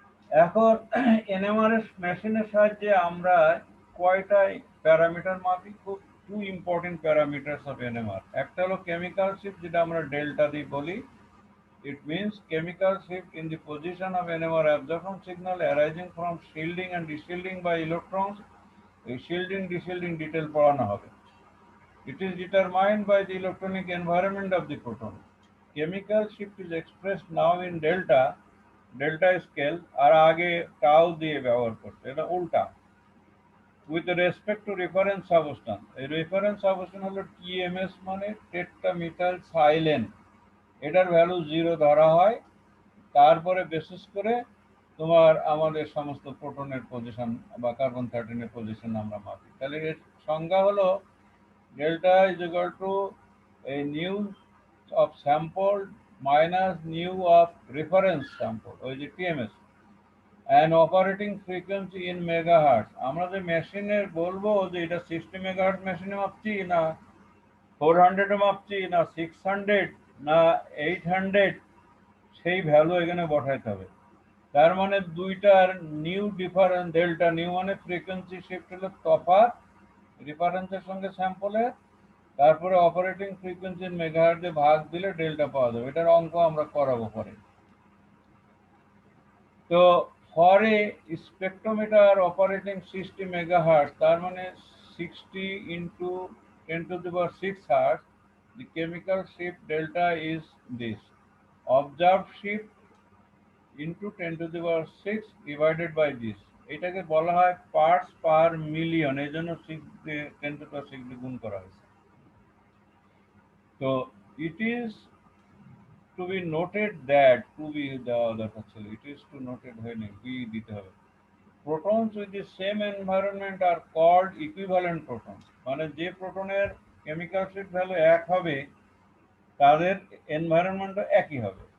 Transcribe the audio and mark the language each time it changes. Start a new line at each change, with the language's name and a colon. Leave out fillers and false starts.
Bangla: এখন এনএমআরএস মেশিনের সাহায্যে আমরা কয়টা প্যারামিটার মাপি,
English: খুব two important parameters of NMR.
Bangla: একটা হলো কেমিক্যাল শিফট, যেটা আমরা ডেল্টা দিয়ে বলি।
English: It means chemical shift in the position of NMR absorption signal arising from shielding and deshielding by electrons.
Bangla: এই শিল্ডিং ডিশিল্ডিং ডিটেল পড়ানো হবে।
English: It is determined by the electronic environment of the proton. Chemical shift is expressed now in delta scale,
Bangla: আর আগে tau দিয়ে ব্যবহার করছে, এটা উল্টা।
English: with respect to reference substance,
Bangla: এই রেফারেন্স সাবস্টান্স হলো টিএমএস মানে টেট্রামিথাইল সাইলেন, এটার ভ্যালু 0 ধরা হয়, তারপরে বেসিস করে তোমার আমাদের সমস্ত প্রোটনের পজিশন বা কার্বন 13 এর পজিশন আমরা মাপি। তাহলে এর সংজ্ঞা হলো
English: delta is equal to a nu of sample minus nu of reference sample, ওই যে TMS, and operating frequency in megahertz।
Bangla: আমরা যে মেশিনের বলবো যে এটা 60 মেগাহার্টজ মেশিনে মাপছি না 400 এ মাপছি না 600 না 800, সেই ভ্যালু এখানে বসাইতে হবে। তার মানে দুইটার নিউ ডিফারেন্স, ডেল্টা নিউ মানে ফ্রিকোয়েন্সি শিফট হলো তফাৎ রেফারেন্সের সঙ্গে স্যাম্পলের, তারপরে অপারেটিং ফ্রিকোয়েন্সির মেগাহার্টজে ভাগ দিলে ডেল্টা পাওয়া যাবে। এটার অঙ্ক আমরা করাবো পরে।
English: তো for a spectrometer operating 60 megahertz,
Bangla: তার মানে
English: 60 into 10⁶ hertz, the chemical shift delta is this. Observed shift into 10⁶ divided by this.
Bangla: এটাকে বলা হয় পার্টস পার মিলিয়ন, এই জন্য 10⁶ গুণ করা হয়েছে।
English: তো it is to be noted that, to be
Bangla: দেওয়া দরকার ছিল,
English: it is to noted
Bangla: হয়নি, বি দিতে হবে।
English: Protons with the same environment are called equivalent protons,
Bangla: মানে যে প্রোটনের কেমিক্যাল শিফট ভ্যালু এক হবে তাদের এনভায়রনমেন্টও একই হবে।